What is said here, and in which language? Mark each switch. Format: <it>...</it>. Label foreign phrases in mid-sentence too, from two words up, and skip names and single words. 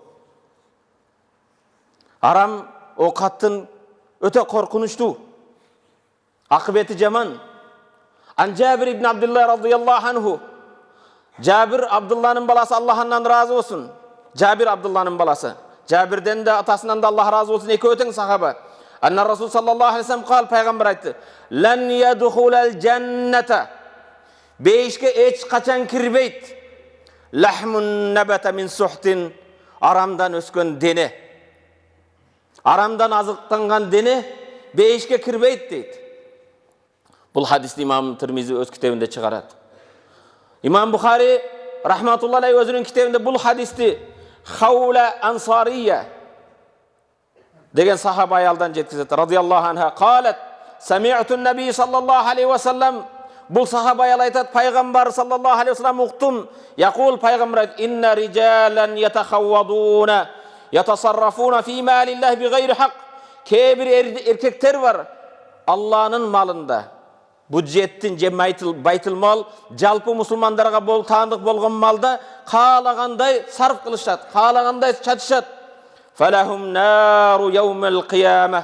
<ky>Арам окаттын өтө коркунучтуу, акыбети жаман.</ky> <ar>عن جابر بن عبد الله رضي الله عنه.</ar> <ky>Жабир Абдулланын баласы, Аллахтан разы болсун. Жабир Абдулланын баласы. Жабирден да атасынан да Аллах разы болсун, эки өтең сахаба.</ky> <ar>أن الرسول صلى الله عليه وسلم قال,</ar> <ky>пайгамбар айтты:</ky> <ar>"لن يدخل الجنة."</ar> <ky>Бейишке эч качан кирбейт.</ky> <ar>لحم نبت من سحت.</ar> <ky>Арамдан өскөн дене. Арамдан азыктанган дене бейишке кирбейт дейт. Бул хадисти имам Тирмизи өз китебинде чыгарат. Имам Бухари</ky> <ar>رحمة الله عليه</ar> <ky>өзүнүн китебинде бул хадисти Хаула Ансария деген сахаба аялдан жеткизет.</ky> <ar>رضي الله عنها قالت سمعت النبي صلى الله عليه وسلم."</ar> <ky>Бул сахаба аял айтат, пайгамбар</ky> <ar>صلى الله عليه وسلم</ar> <ky>уктум.</ky> <ar>يقول,</ar> <ky>пайгамбар айт:</ky> <ar>"إن رجالا يتخوضون يتصرفون في مال الله بغير حق."</ar> <ky>Кээ-бир эркектер бар, Алланын малында, бюджеттин же байтыл мал, жалпы мусулмандарга таандык болгон малда каалагандай сарф кылышат, каалагандай чачышат.</ky> <ar>فلهم النار يوم القيامة.</ar>